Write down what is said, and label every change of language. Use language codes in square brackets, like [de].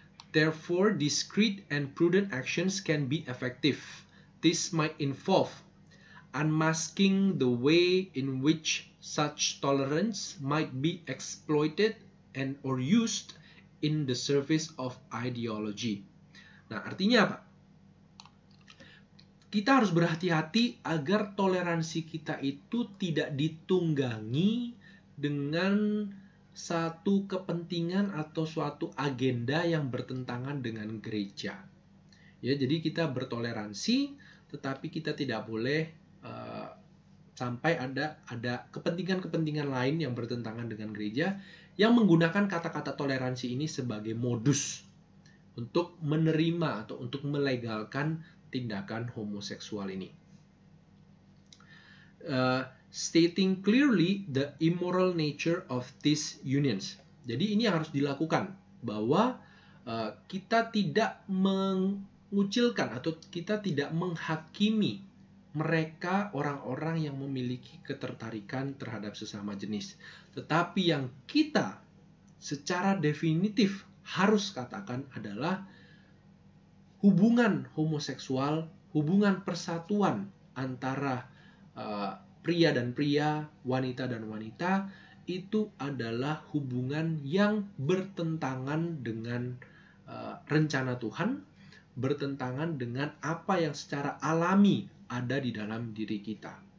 [en] Therefore, discreet and prudent actions can be effective. This might involve unmasking the way in which such tolerance might be exploited and or used in the service of ideology. [id] Nah, artinya apa? Kita harus berhati-hati agar toleransi kita itu tidak ditunggangi dengan satu kepentingan atau suatu agenda yang bertentangan dengan gereja. Ya, jadi kita bertoleransi, tetapi kita tidak boleh sampai ada kepentingan-kepentingan lain yang bertentangan dengan gereja yang menggunakan kata-kata toleransi ini sebagai modus untuk menerima atau untuk melegalkan tindakan homoseksual ini. [en] Stating clearly the immoral nature of these unions. [id] Jadi ini yang harus dilakukan, bahwa kita tidak mengucilkan atau kita tidak menghakimi mereka orang-orang yang memiliki ketertarikan terhadap sesama jenis. Tetapi yang kita secara definitif harus katakan adalah hubungan homoseksual, hubungan persatuan antara pria dan pria, wanita dan wanita, itu adalah hubungan yang bertentangan dengan rencana Tuhan, bertentangan dengan apa yang secara alami ada di dalam diri kita.